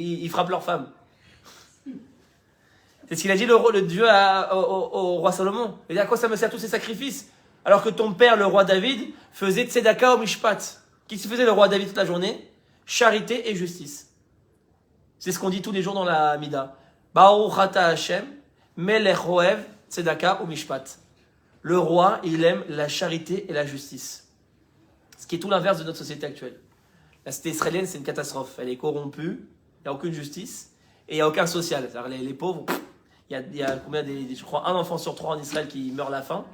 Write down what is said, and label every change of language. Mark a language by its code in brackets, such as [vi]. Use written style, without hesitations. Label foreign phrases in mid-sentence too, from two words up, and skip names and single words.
[fr] Mais ils frappent leur femme. C'est ce qu'il a dit le Dieu au roi Salomon. Il dit, à quoi ça me sert tous ces sacrifices? Alors que ton père, le roi David, faisait [he] צדקה ומשפט. [fr] Qu'est-ce qu'il faisait le roi David toute la journée? Charité et justice. C'est ce qu'on dit tous les jours dans la Mida. [he] ברוך אתה השם מלך אוהב צדקה ומשפט. [fr] Le roi, il aime la charité et la justice. Ce qui est tout l'inverse de notre société actuelle. La société israélienne, c'est une catastrophe. Elle est corrompue, il n'y a aucune justice et il n'y a aucun social. C'est-à-dire les pauvres, il y a combien je crois, un enfant sur 3 en Israël qui meurt à la faim.